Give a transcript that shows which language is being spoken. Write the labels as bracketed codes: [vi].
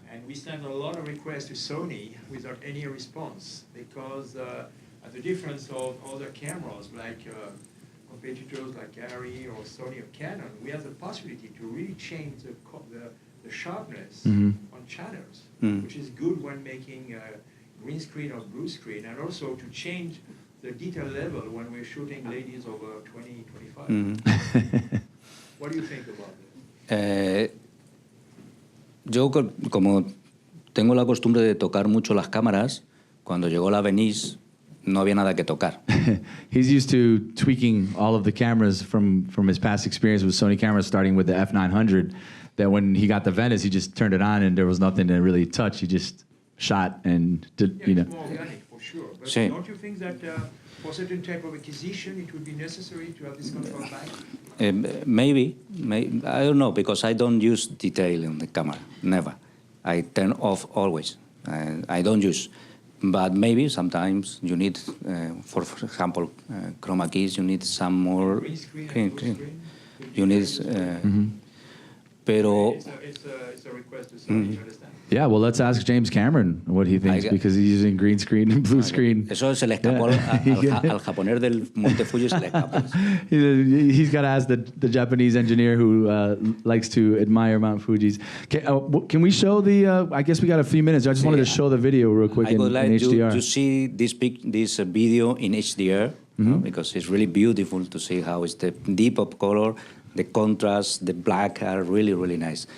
[en] And we sent a lot of requests to Sony without any response, because at the difference of other cameras like competitors like Arri or Sony or Canon, we have the possibility to really change the sharpness on channels, which is good when making green screen or blue screen, and also to change the detail level when we're shooting ladies over 20, 25. What do you think about this? [es] Yo, como tengo la costumbre de tocar mucho las cámaras, cuando llegó la Venice no había nada que tocar. [en] He's used to tweaking all of the cameras from his past experience with Sony cameras, starting with the F900, that when he got the Venice, he just turned it on and there was nothing to really touch. He just shot and did, Yeah, it's more organic for sure. But [es] Sí. [en] don't you think that for certain type of acquisition, it would be necessary to have this control back? Maybe, I don't know, because I don't use detail in the camera, never. I turn off always. I don't use. But maybe sometimes you need, for example, chroma keys, you need some more Green screen and blue screen? You need, [es] Pero [en] It's a request to Sony, you understand? Yeah, well, let's ask James Cameron what he thinks, I- because he's using green screen and blue screen. [es] eso se le escapó al japonés del Monte Fuji, se le escapó. [en] He's got to ask the Japanese engineer who likes to admire Mount Fuji's. Can we show the? I guess we got a few minutes. I just wanted to show the video real quick I in would like HDR. to see this video in HDR because it's really beautiful to see how it's the deep of color, the contrast, the black are really, really nice.